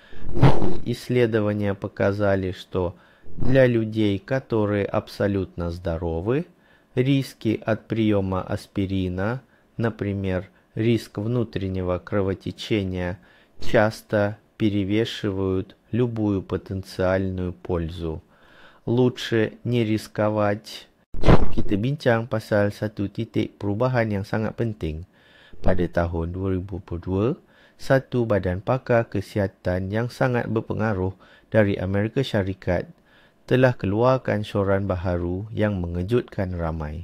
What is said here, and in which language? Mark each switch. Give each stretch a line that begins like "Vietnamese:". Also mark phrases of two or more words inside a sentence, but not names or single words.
Russian: Исследования показали, что для людей, которые абсолютно здоровы, риски от приема аспирина, например, риск внутреннего кровотечения, часто перевешивают любую потенциальную пользу. Lучше не рисковать.
Malay: Kita bincang pasal satu titik perubahan yang sangat penting. Pada tahun 2022, satu badan pakar kesihatan yang sangat berpengaruh dari Amerika Syarikat telah keluarkan syoran baharu yang mengejutkan ramai.